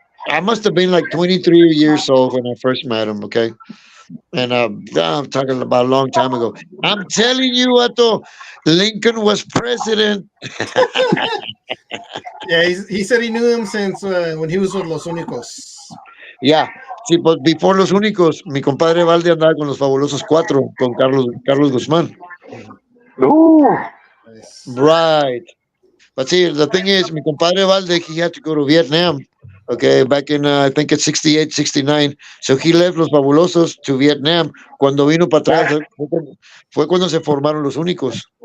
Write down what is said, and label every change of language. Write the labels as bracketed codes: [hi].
[en] I must have been like 23 years old when I first met him. Okay, and I'm talking about a long time ago. I'm telling you, Ato, Lincoln was president. Yeah, he said he knew him since when he was with Los Únicos. Yeah. [es] Sí, [en] but before [es] Los Únicos, mi compadre Valde andaba con los fabulosos cuatro, con Carlos Guzmán. [en] Ooh. Nice. Right. But see, the thing is, [es] mi compadre [en] Valde, he had to go to Vietnam, okay, back in, I think it's 68, 69. So he left Los Fabulosos to Vietnam. [es] Cuando vino para atrás, fue cuando se formaron Los Únicos.